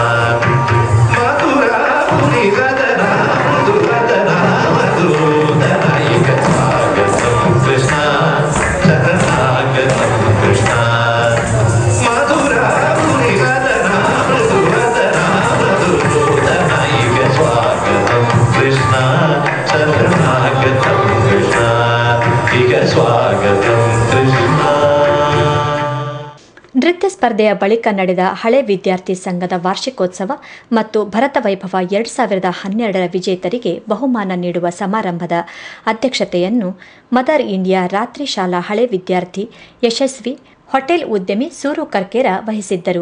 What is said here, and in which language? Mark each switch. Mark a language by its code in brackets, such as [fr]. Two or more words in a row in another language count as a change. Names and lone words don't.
[sa] मधुरापुरी सदना मधुवदना मधुसूदनायिक स्वागतं कृष्ण शरणागतं कृष्ण मधुरापुरी सदना मधुवदना मधुसूदनायिक स्वागतं कृष्ण शरणागतं कृष्ण इक स्वागतं कृष्ण. [kn] ನೃತ್ಯ ಸ್ಪರ್ಧೆಯ ಬಳಿಕ ನಡೆದ ಹಳೆ ವಿದ್ಯಾರ್ಥಿ ಸಂಘದ ವಾರ್ಷಿಕೋತ್ಸವ ಮತ್ತು ಭರತ ವೈಭವ 2012 ವಿಜೇತರಿಗೆ ಬಹುಮಾನ ನೀಡುವ ಸಮಾರಂಭದ ಅಧ್ಯಕ್ಷತೆಯನ್ನು ಮದರ್ ಇಂಡಿಯಾ ರಾತ್ರಿ ಶಾಲಾ ಹಳೆ ವಿದ್ಯಾರ್ಥಿ ಯಶಸ್ವಿ ಹೋಟೆಲ್ ಉದ್ಯಮಿ ಸೂರು ಕರ್ಕೇರ ವಹಿಸಿದ್ದರು.